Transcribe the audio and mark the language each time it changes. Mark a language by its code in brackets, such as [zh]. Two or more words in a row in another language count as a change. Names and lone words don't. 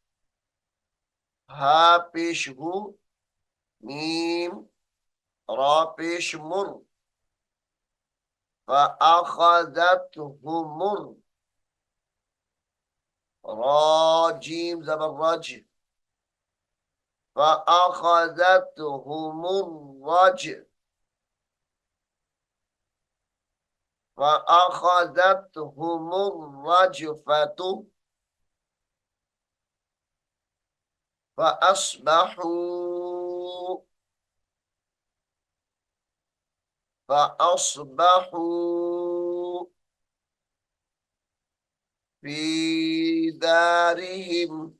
[ur] ہا پیش ہُ, میم را پیش مُر, فأخذتهمر را جیم زبر رج, [ar] فأخذتهمر رج, فأخذتهمر رجفة فأصبحوا، فأصبحوا في دارهم,